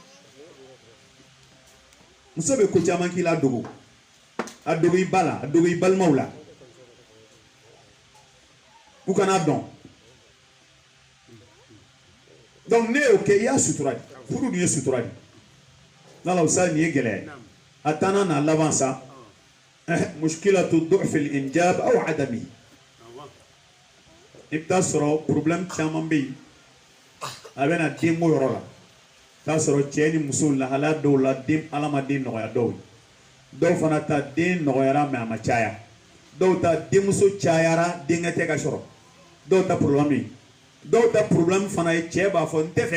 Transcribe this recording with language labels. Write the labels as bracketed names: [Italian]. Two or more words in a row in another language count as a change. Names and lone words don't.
[Bambara] muso bɛ ko caman k'i la a dogo i ba la a dogo i balimaw la u kana dɔn donc ne y'o kɛ i y'a sutura de furu dun ye sutura de n'ala sa nin ye gɛlɛya ye a taana n'a laban sa [Arabic] مشكلة ضعف الإنجاب [Bambara] aw adami i bɛ taa sɔrɔ problème caman bɛ yen a bɛ na denko yɔrɔ la taa sɔrɔ cɛ ni muso lahalaya dɔw la den ala ma den nɔgɔya dɔw ye dɔw fana ta den nɔgɔyara mɛ a ma caya dɔw ta denmuso cayara denkɛ tɛ ka sɔrɔ dɔw ta problème ye dɔw ta problème fana ye cɛ b'a fɔ n tɛ